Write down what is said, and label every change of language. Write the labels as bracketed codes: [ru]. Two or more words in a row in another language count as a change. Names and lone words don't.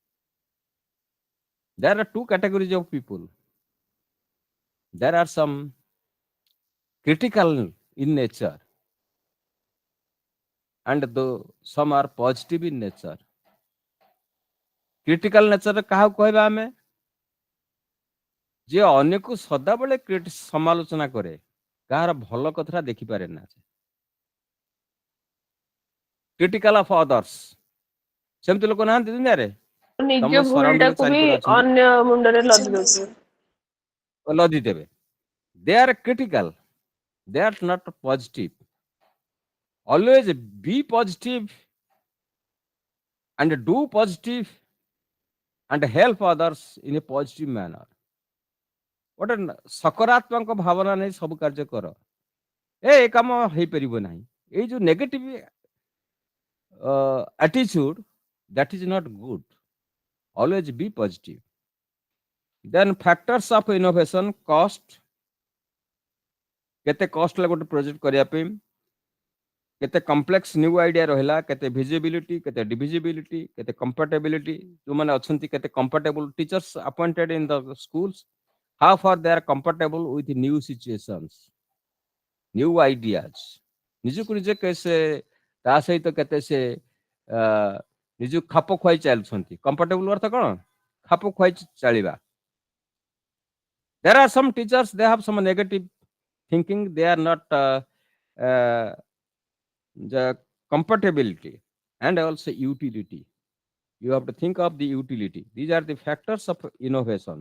[en] There are two categories of people. There are some critical in nature, and some are positive in nature. Critical nature [or] କାହାକୁ କହିବା ଆମେ? ଯେ ଅନ୍ୟକୁ ସଦାବେଳେ ସମାଲୋଚନା କରେ, କାହାର ଭଲ କଥାଟା ଦେଖିପାରେ ନା। [en] critical of others, [or] ସେମିତି ଲୋକ ନାହାନ୍ତି ଦୁନିଆରେ? ନିଜ ତମ ଭୁଲଟାକୁ ସରାଉଣ୍ଡିଂ ବି ଅନ୍ୟ ମୁଣ୍ଡରେ ଲଦି ଦଉଥିବେ, ଲଦି ଦେବେ। [en] They are critical, they are not positive. Always be positive and do positive and help others in a positive manner. [or] ଗୋଟେ ସକାରାତ୍ମକ ଭାବନା ନେଇ ସବୁ କାର୍ଯ୍ୟ କର। ଏ କାମ ହେଇପାରିବ ନାହିଁ, ଏଇ ଯୋଉ [en] negative attitude, that is not good. Always be positive. Then factors of innovation, cost. [or] କେତେ କଷ୍ଟ ହେଲା ଗୋଟେ ପ୍ରୋଜେକ୍ଟ କରିବା ପାଇଁ, କେତେ [en] complex new idea [or] ରହିଲା, କେତେ ଭିଜିବିଲିଟି, କେତେ ଡିଭିଜିବିଲିଟି, କେତେ କମ୍ପାଟାବିଲିଟି, ଯୋଉମାନେ ଅଛନ୍ତି କେତେ [en] compatible teachers appointed in the schools, how far they are compatible with new situations, new ideas. [or] ନିଜକୁ ନିଜେ ସେ ତା ସହିତ କେତେ ସେ ନିଜକୁ ଖାପ ଖୁଆଇ ଚାଲୁଛନ୍ତି। କମ୍ଫର୍ଟେବଲ ଅର୍ଥ କ'ଣ? ଖାପ ଖୁଆଇ ଚାଲିବା। [en] There are some teachers, they have some negative thinking, they are not the compatibility and also utility. You have to think of the utility. These are the factors of innovations.